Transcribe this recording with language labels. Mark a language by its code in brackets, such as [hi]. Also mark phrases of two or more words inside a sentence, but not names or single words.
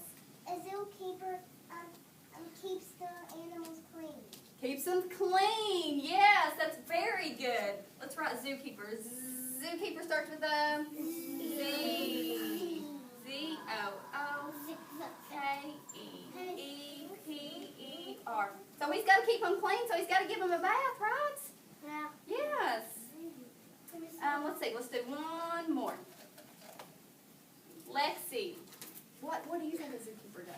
[en] A zookeeper keeps the animals clean. Keeps them clean. Yes, that's very good. Let's write zookeeper. Zookeeper starts with a Z. Z-O-O-K-E-E-P-E-R. So he's got to keep them clean, so he's got to give them a bath, right? Yeah. Yes. Let's see. Let's do one more. Lexi, what do you think a zookeeper does?